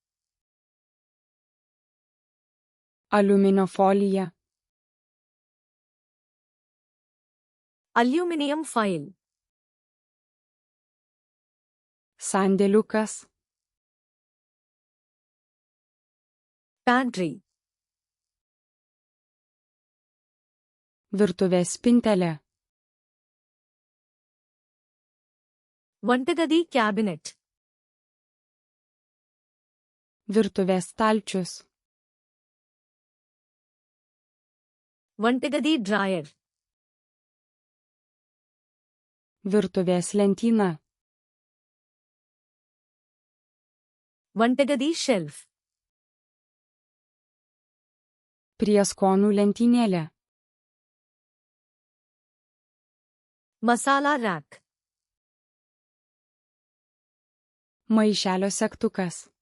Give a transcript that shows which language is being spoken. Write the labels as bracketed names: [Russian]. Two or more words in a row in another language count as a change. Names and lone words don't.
[Lithuanian] Aliuminio folija. [English] aluminium file. [Lithuanian] Sandėliukas. [English] ప్యాంట్రీ. [Lithuanian] Virtuvės spintelė. [Telugu] వంటగది క్యాబినెట్. [Lithuanian] Virtuvės stalčius. [Telugu] వంటగది డ్రాయర్. [Lithuanian] Virtuvės lentyna. [Telugu] వంటగది షెల్ఫ్. [Lithuanian] Prieskonų lentynėlė. [Telugu] మసాలా ర్యాక్. [Lithuanian] Maišelio segtukas.